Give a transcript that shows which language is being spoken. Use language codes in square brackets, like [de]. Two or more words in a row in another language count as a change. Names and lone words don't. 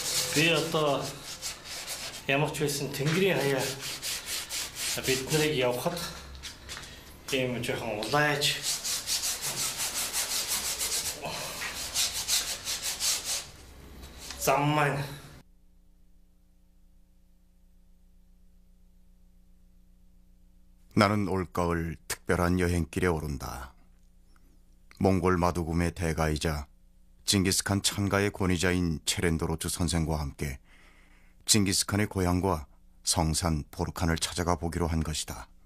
[mn] Би одоо ямар ч байсан Тэнгэрийн хаяа бид нарыг явахад ийм жоохон улайж зам маань [ko] 나는 올가을 특별한 여행길에 오른다. 몽골 마두금의 대가이자 징기스칸 찬가의 권위자인 체렌도로트 선생과 함께 징기스칸의 고향과 성산 보르칸을 찾아가 보기로 한 것이다.